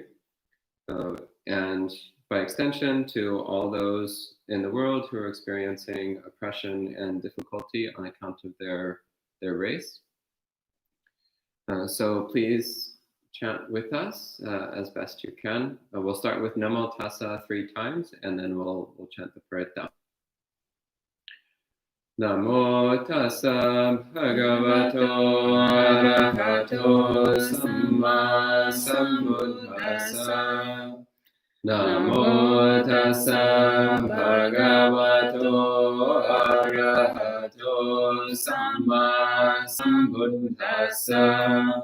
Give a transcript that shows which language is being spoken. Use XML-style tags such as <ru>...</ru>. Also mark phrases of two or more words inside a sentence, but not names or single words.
<en>And by extension to all those in the world who are experiencing oppression and difficulty on account of their race. So please chant with us as best you can. We'll start with</en> <pi>Namo Tassa</pi> <en>3 times, and then we'll chant the Parata.</en> <pi>Namo Tassa Bhagavato Arahato Samma Sambuddhassa. Namo Tassa Bhagavato Arahato Samma Sambuddhassa.</pi>